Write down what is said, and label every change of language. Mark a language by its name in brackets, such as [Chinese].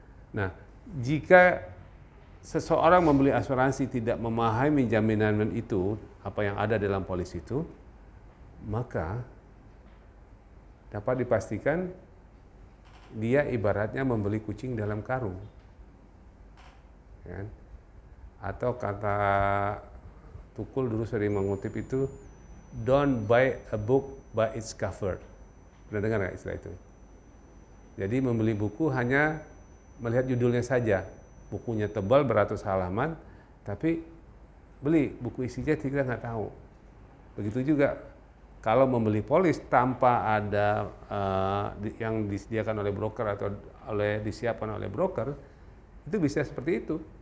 [Indonesian] Nah, jika seseorang membeli asuransi tidak memahami jaminan itu, apa yang ada dalam polis itu, maka dapat dipastikan dia ibaratnya membeli kucing dalam karung. Ya. Atau kata Tukul dulu sering mengutip itu, [English] don't buy a book by its cover. [Indonesian] Pernah dengar nggak istilah itu? Jadi membeli buku hanya melihat judulnya saja. Bukunya tebal beratus halaman, tapi beli buku isinya kita nggak tahu. Begitu juga kalau membeli polis tanpa ada yang disediakan oleh broker atau disiapkan oleh broker, itu bisa seperti itu.